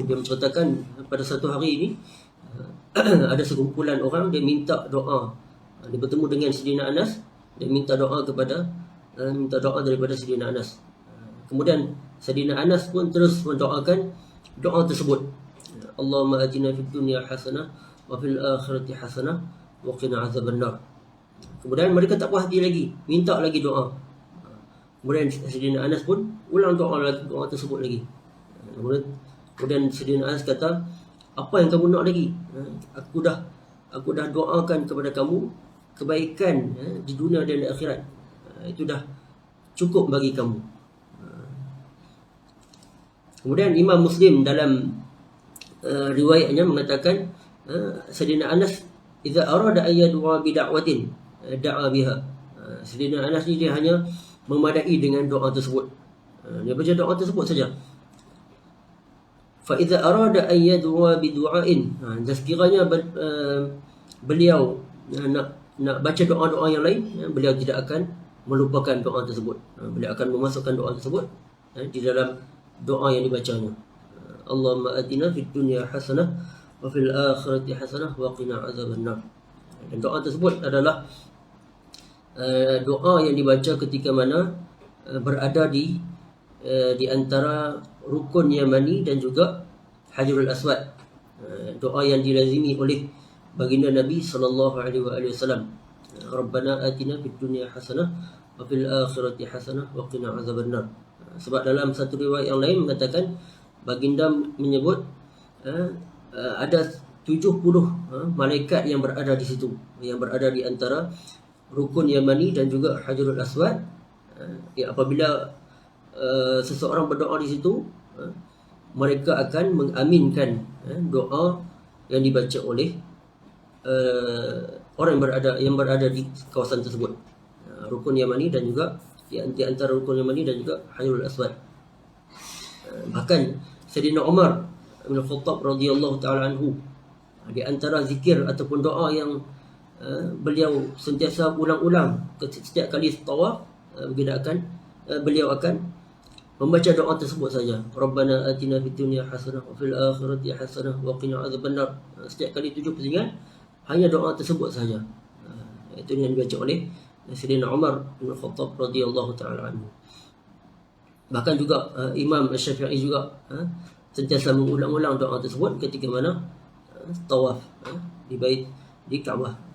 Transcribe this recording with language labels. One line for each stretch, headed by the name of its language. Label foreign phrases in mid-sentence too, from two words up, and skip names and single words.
Malay: Dia menceritakan pada satu hari ini ada sekumpulan orang, dia minta doa. Dia bertemu dengan Sayyidina Anas, dia minta doa daripada Sayyidina Anas. Kemudian Sayyidina Anas pun terus mendoakan doa tersebut.
Arabic: اللهم آتنا في الدنيا حسنة وفي الآخرة حسنة وقنا عذاب النار.
Malay: Kemudian mereka tak puas hati lagi, minta lagi doa. Kemudian Sayyidina Anas pun ulang doa tersebut lagi. Kemudian Sayyidina Anas kata, apa yang kamu nak lagi? Aku dah doakan kepada kamu kebaikan di dunia dan di akhirat. Itu dah cukup bagi kamu. Kemudian Imam Muslim dalam riwayatnya mengatakan,
Arabic: سيدنا أنس إذا أراد أن يدعو بدعوة دعا بها.
Malay: Sayyidina Anas ni dia hanya memadai dengan doa tersebut. Dia baca doa tersebut saja.
Arabic: فإذا أراد أن يدعو بدعاء,
Malay: dan sekiranya beliau nak baca doa-doa yang lain, beliau tidak akan melupakan doa tersebut. Beliau akan memasukkan doa tersebut di dalam doa yang dibacanya.
Arabic: اللهم آتنا في الدنيا حسنة وفي الآخرة حسنة وقنا عذاب النار.
Malay: Dan doa tersebut adalah doa yang dibaca ketika mana berada di antara rukun Yamani dan juga Hajarul Aswad. Doa yang dilazimi oleh baginda Nabi
Arabic: صلى الله عليه وسلم. ربنا آتنا في الدنيا حسنة وفي الآخرة حسنة وقنا عذاب النار.
Malay: Sebab dalam satu riwayat yang lain mengatakan baginda menyebut ada 70 malaikat yang berada di situ, yang berada di antara rukun Yamani dan juga Hajarul Aswad. Apabila seseorang berdoa di situ, mereka akan mengaminkan doa yang dibaca oleh orang yang berada di kawasan tersebut, rukun Yamani dan juga di antara rukun Yamani dan juga Hajarul Aswad. Bahkan Sayyidina Umar bin Khattab
Arabic: رضي الله تعالى عنه,
Malay: di antara zikir ataupun doa yang beliau sentiasa ulang-ulang setiap kali tawaf, beliau akan membaca doa tersebut saja.
Arabic: ربنا آتنا في الدنيا حسنة وفي الآخرة حسنة وقنا عذاب النار.
Malay: Setiap kali tujuh pusingan hanya doa tersebut saja. Itu yang dibaca oleh Sayyidina Umar bin Khattab
Arabic: رضي الله تعالى عنه.
Malay: Bahkan juga Imam Syafi'i juga sentiasa mengulang-ulang doa tersebut ketika mana tawaf di Kaabah.